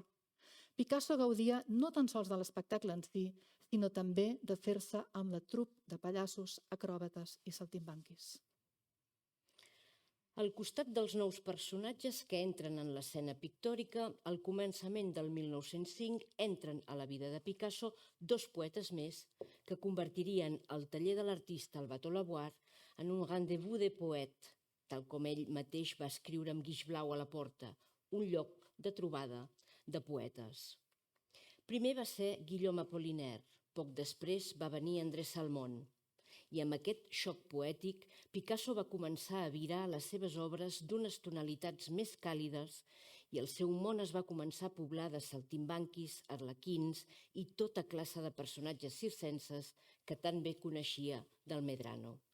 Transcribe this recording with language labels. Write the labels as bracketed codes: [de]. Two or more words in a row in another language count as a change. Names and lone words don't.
[ca] Picasso gaudia no tan sols de l'espectacle en si, sinó també de fer-se amb la trup de pallassos, acròbates i saltimbanquis. Al costat dels nous personatges que entren en l'escena pictòrica, al començament del 1905 entren a la vida de Picasso 2 poetes més que convertirien el taller de l'artista al Bateau Lavoir en un [fr] rendez-vous de poètes, [ca] tal com ell mateix va escriure amb guix blau a la porta, un lloc de trobada de poetes. Primer va ser Guillaume Apollinaire, poc després va venir André Salmon. I amb aquest xoc poètic, Picasso va començar a virar les seves obres d'unes tonalitats més càlides i el seu món es va començar a poblar de saltimbanquis, arlequins i tota classe de personatges circenses que tan bé coneixia del Medrano.